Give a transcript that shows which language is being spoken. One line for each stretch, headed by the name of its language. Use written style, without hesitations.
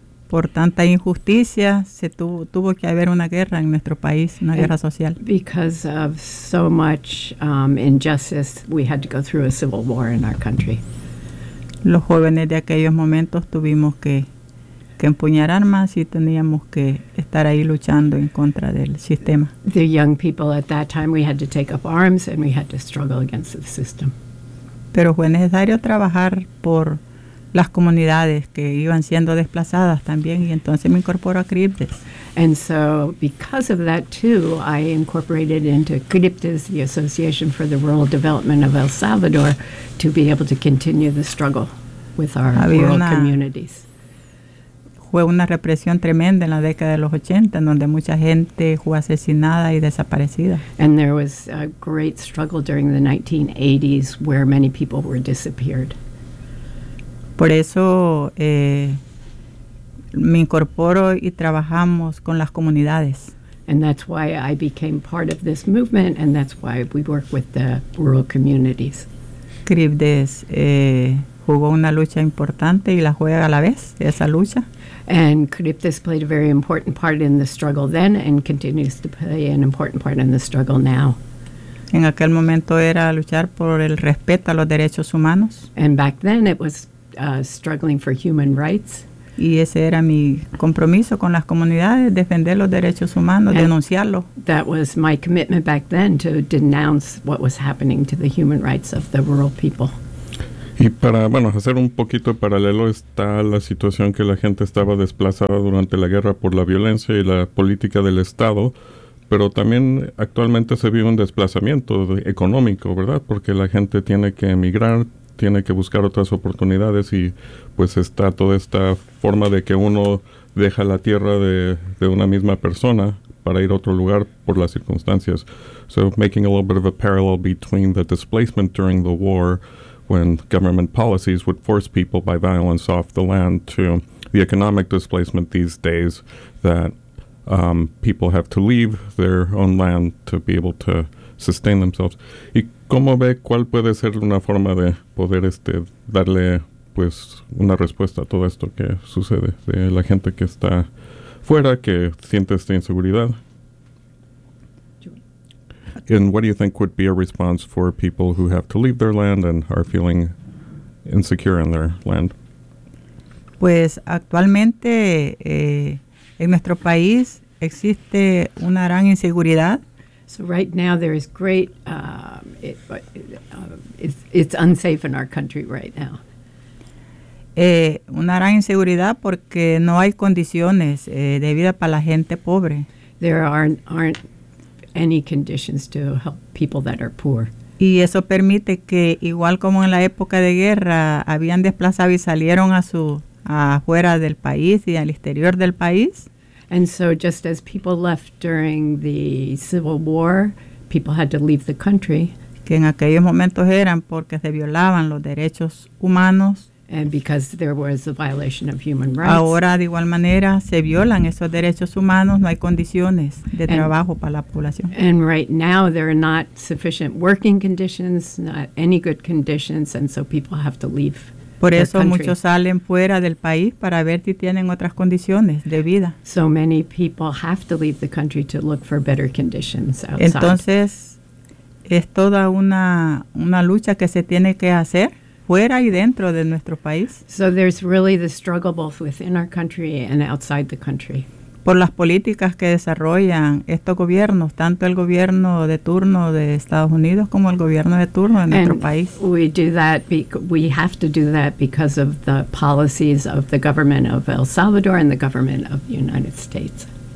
Spanish: Por tanta injusticia, se tuvo que haber una guerra en nuestro país, una guerra social.
English: Because of so much injustice, we had to go through a civil war in our country.
Spanish: Los jóvenes de aquellos momentos tuvimos que que empuñar armas y teníamos que estar ahí luchando en contra del sistema.
English: The young people at that time, we had to take up arms and we had to struggle against the system.
Spanish: Pero fue necesario trabajar por las comunidades que iban siendo desplazadas también, y entonces me incorporo a CRIPTES.
English: And so because of that too, I incorporated into CRIPTES, the Association for the Rural Development of El Salvador, to be able to continue the struggle with our rural communities.
Spanish: Fue una represión tremenda en la década de los 80, donde mucha gente fue asesinada y desaparecida.
English: And there was a great struggle during the 1980s where many people were disappeared.
Spanish: Por eso me incorporo y trabajamos con las comunidades.
English: And that's why I became part of this movement, and that's why we work with the rural communities.
Spanish: CRIPTES jugó una lucha importante y la juega a la vez, esa lucha.
English: And CRIPTES played a very important part in the struggle then and continues to play an important part in the struggle now.
Spanish: En aquel momento era luchar por el respeto a los derechos humanos.
English: And back then it was struggling for human rights.
Spanish: Y ese era mi compromiso con las comunidades, defender los derechos humanos, and denunciarlo.
English: That was my commitment back then, to denounce what was happening to the human rights of the rural people.
Spanish: Y para, bueno, hacer un poquito paralelo, está la situación que la gente estaba desplazada durante la guerra por la violencia y la política del Estado, pero también actualmente se vive un desplazamiento económico, ¿verdad? Porque la gente tiene que emigrar, tiene que buscar otras oportunidades, y pues está toda esta forma de que uno deja la tierra de una misma persona para ir a otro lugar por las circunstancias.
English: So making a little bit of a parallel between the displacement during the war, when government policies would force people by violence off the land, to the economic displacement these days, that people have to leave their own land to be able to sustain themselves.
Spanish: ¿Y cómo ve cuál puede ser una forma de poder darle pues una respuesta a todo esto que sucede de la gente que está fuera, que siente esta inseguridad?
English: And what do you think would be a response for people who have to leave their land and are feeling insecure in their land?
Spanish: Pues actualmente en nuestro país existe una gran inseguridad.
English: So right now there is great, it's unsafe in our country right now.
Spanish: Una gran inseguridad porque no hay condiciones de vida para la gente pobre.
English: There aren't any conditions to help people that are poor.
Spanish: Y eso permite que, igual como en la época de guerra, habían desplazado y salieron afuera del país y al exterior del país.
English: And so just as people left during the Civil War, people had to leave the country.
Spanish: Que en aquellos momentos eran porque se violaban los derechos humanos.
English: And because there was a violation of human rights.
Spanish: Ahora, de igual manera, se violan esos derechos humanos. No hay condiciones de trabajo para la población.
English: And right now, there are not sufficient working conditions, not any good conditions, and so people have to leave.
Spanish: Por eso muchos salen fuera del país para ver si tienen otras condiciones de vida.
English: So many people have to leave the country to look for better conditions outside.
Spanish: Entonces, es toda una lucha que se tiene que hacer fuera y dentro de nuestro país.
English: So there's really the struggle both within our country and outside the country.
Spanish: Por las políticas que desarrollan estos gobiernos, tanto el gobierno de turno de Estados Unidos como el gobierno de turno de nuestro país.
English: We have to do that because of the policies of the government of El Salvador and the government of the United States.